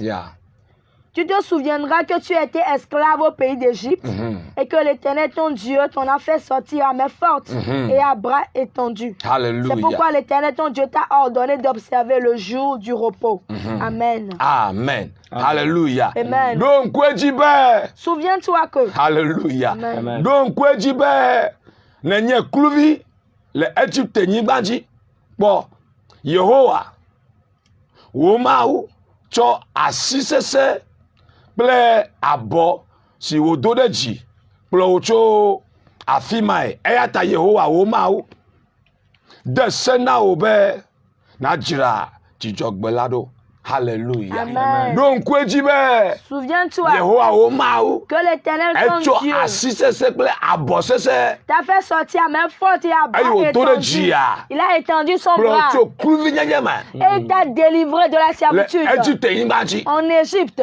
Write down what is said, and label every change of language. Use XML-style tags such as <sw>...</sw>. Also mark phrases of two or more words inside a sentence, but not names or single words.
<fr>Tu te souviendras que tu étais esclave au pays d'Égypte et que l'Éternel, ton Dieu, t'en a fait sortir à main forte et à bras étendus. C'est pourquoi l'Éternel, ton Dieu, t'a ordonné d'observer le jour du repos. Amen. Amen. Alléluia. Amen. Donc, souviens-toi que. Alléluia. Donc,</fr> <ee>nenye kluvi le Égypte nyibadzi bon Yehowa womawu tso asisese kple abo si wodo ɖe dzi kple wo tso afi mae eya ta Yehowa womawu de se na wo be nadzra dzidzɔgbe la ɖo.</ee> <fr>Alléluia. Amen. Donc, quoi tu veux? Souviens-toi que l'Éternel ton Dieu t'a fait sortir à main forte et à bras étendu. Il a étendu son bras et il t'a délivré de la servitude en Égypte.</fr>